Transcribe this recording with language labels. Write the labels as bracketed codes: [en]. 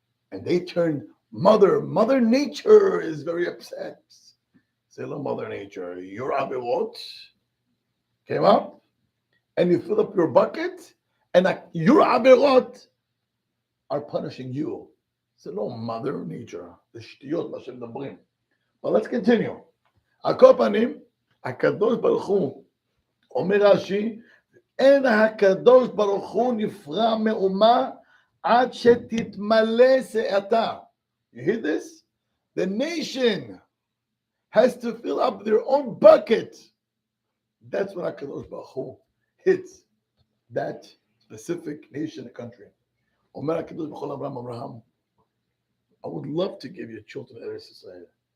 [en] And they turn mother. Mother Nature is very upset. Say, hello, Mother Nature. Your Avirot came up, and you fill up your bucket, and your Avirot are punishing you. It's no mother nature. [he] The שטויות מה שמדברים. But let's continue. על כל פנים, הקדוש ברוך הוא, אומר רש"י, אין הקדוש ברוך הוא נפרע מאומה עד שתתמלא שאתה. [en] You hear this? The nation has to fill up their own bucket. That's when HaKadosh Baruch Hu hits that specific nation and country. Omer HaKadosh Baruch Hu Abraham, I would love to give you children in Eretz Israel.